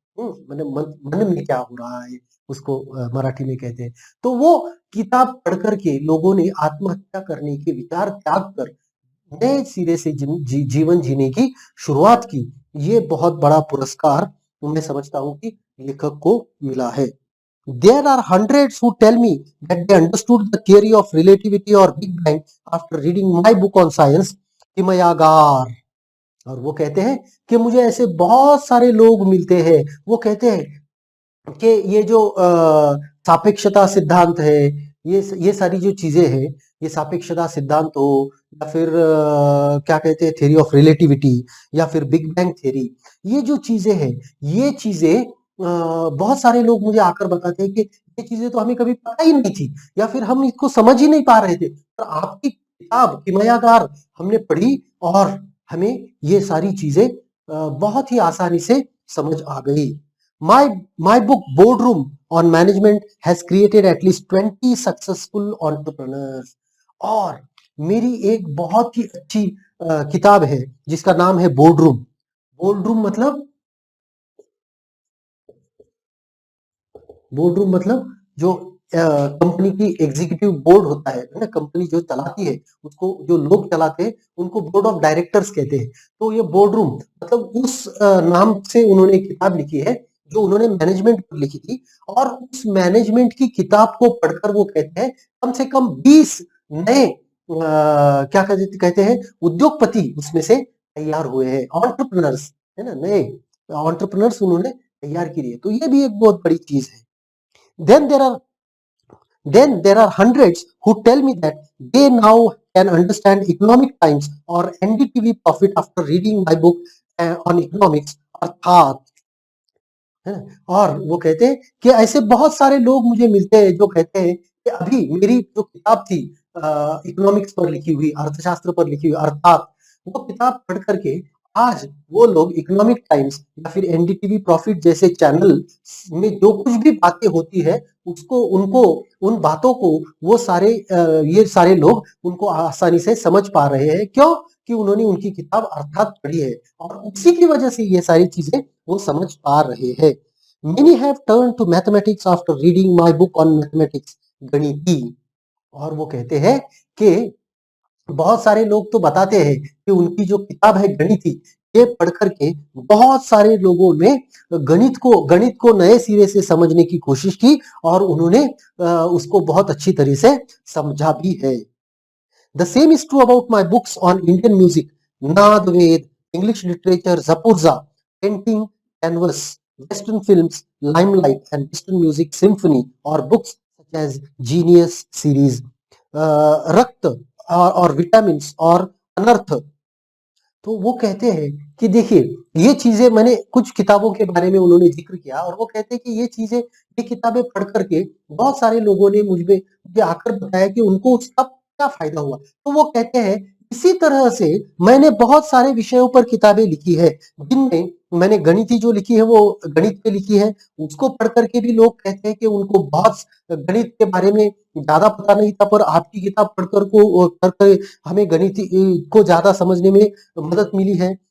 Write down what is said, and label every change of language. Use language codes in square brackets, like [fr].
[hi] मैंने मन में क्या हो रहा है, उसको मराठी में कहते हैं। तो वो किताब पढ़ कर के लोगों ने आत्महत्या करने के विचार त्याग कर नए सिरे से जीवन जीने की शुरुआत की। ये बहुत बड़ा पुरस्कार मैं समझता हूँ कि लेखक को मिला है। [en] There are hundreds who tell me that they understood the theory of relativity or Big Bang after reading my book on science, Kimayagar. [hi] और वो कहते हैं कि मुझे ऐसे बहुत सारे लोग मिलते हैं, वो कहते हैं कि ये जो सापेक्षता सिद्धांत है, ये सारी जो चीजें हैं, ये सापेक्षता सिद्धांत हो या फिर क्या कहते हैं थ्योरी ऑफ रिलेटिविटी या फिर बिग बैंग थ्योरी, ये जो चीजें हैं, ये चीजें बहुत सारे लोग मुझे आकर बताते हैं कि ये चीजें तो हमें कभी पता ही नहीं थी या फिर हम इसको समझ ही नहीं पा रहे थे, पर आपकी किताब किमयागार हमने पढ़ी और हमें ये सारी चीजें बहुत ही आसानी से समझ आ गई। [en] My my book Boardroom on Management has created at least 20 successful entrepreneurs। [hi] और मेरी एक बहुत ही अच्छी किताब है जिसका नाम है बोर्डरूम। बोर्डरूम मतलब बोर्डरूम मतलब जो कंपनी की एग्जीक्यूटिव बोर्ड होता है ना, कंपनी जो चलाती है उसको जो लोग चलाते हैं उनको बोर्ड ऑफ डायरेक्टर्स कहते हैं। तो ये बोर्डरूम मतलब उस नाम से उन्होंने एक किताब लिखी है जो उन्होंने मैनेजमेंट पर लिखी थी। और उस मैनेजमेंट की किताब को पढ़कर वो कहते हैं कम से कम 20 नए क्या कहते हैं उद्योगपति उसमें से तैयार हुए हैं, एंटरप्रेन्योर्स है ना, नए एंटरप्रेन्योर्स उन्होंने तैयार की है। तो ये भी एक बहुत बड़ी चीज है। [en] Then there are then there are hundreds who tell me that they now can understand economic times or NDTV profit after reading my book on economics Arthat [hi] है ना। और वो कहते हैं कि ऐसे बहुत सारे लोग मुझे मिलते हैं जो कहते हैं कि अभी मेरी जो किताब थी इकोनॉमिक्स पर लिखी हुई, अर्थशास्त्र पर लिखी हुई अर्थात, वो किताब पढ़ करके आज वो लोग इकोनॉमिक टाइम्स या फिर एनडीटीवी प्रॉफिट जैसे चैनल में जो कुछ भी बातें होती है उसको उनको उन बातों को वो सारे ये सारे लोग उनको आसानी से समझ पा रहे हैं। क्यों? कि उन्होंने उनकी किताब अर्थात पढ़ी है और उसी की वजह से ये सारी चीजें वो समझ पा रहे हैं। [en] Many have turned to mathematics after reading my book on mathematics, Ganiti. [hi] और वो कहते हैं कि बहुत सारे लोग तो बताते हैं कि उनकी जो किताब है गणिती, ये पढ़ करके बहुत सारे लोगों ने गणित को नए सिरे से समझने की कोशिश की और उन्होंने उसको बहुत अच्छी तरह से समझा भी है। [en] The same is true about my books on Indian music, Naad Ved, English literature, Zapurza, painting, canvas, Western films, Limelight, and Western music symphony, or books such as Genius series, Rakta और vitamins और अनर्थ। [hi] तो वो कहते हैं कि देखिए ये चीजें मैंने कुछ किताबों के बारे में उन्होंने जिक्र किया और वो कहते हैं कि ये चीजें ये किताबें पढ़ करके बहुत सारे लोगों ने मुझे आकर बताया कि उनको उसका क्या फायदा हुआ। तो वो कहते हैं इसी तरह से मैंने बहुत सारे विषयों पर किताबें लिखी है जिनमें मैंने गणिती जो लिखी है वो गणित पे लिखी है, उसको पढ़ करके भी लोग कहते हैं कि उनको बहुत गणित के बारे में ज्यादा पता नहीं था, पर आपकी किताब पढ़कर हमें गणित को ज्यादा समझने में मदद मिली है।